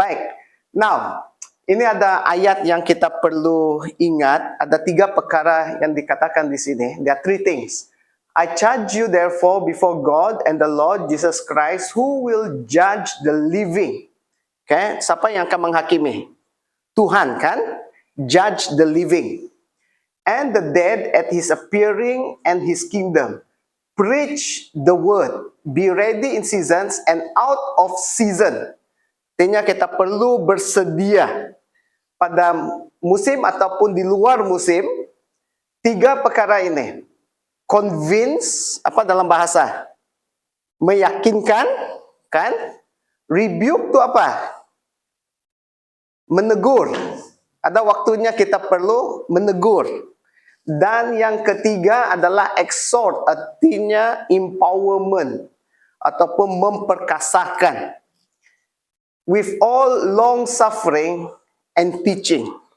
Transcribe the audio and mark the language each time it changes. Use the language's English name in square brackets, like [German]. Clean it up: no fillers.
[Malay] Baik, [English] now [Malay] ini ada ayat yang kita perlu ingat. Ada 3 perkara yang dikatakan di sini. [English] There are 3 things. I charge you therefore before God and the Lord Jesus Christ, who will judge the living. [Malay] Okay, siapa yang akan menghakimi? Tuhan kan? [English] Judge the living and the dead at his appearing and his kingdom. Preach the word. Be ready in seasons and out of season. [Malay] Artinya kita perlu bersedia pada musim ataupun di luar musim. 3 perkara ini. Convince, apa dalam bahasa? Meyakinkan, kan? Rebuke itu apa? Menegur. Ada waktunya kita perlu menegur. Dan yang ketiga adalah exhort, artinya empowerment ataupun memperkasakan. [English] With all long suffering and teaching.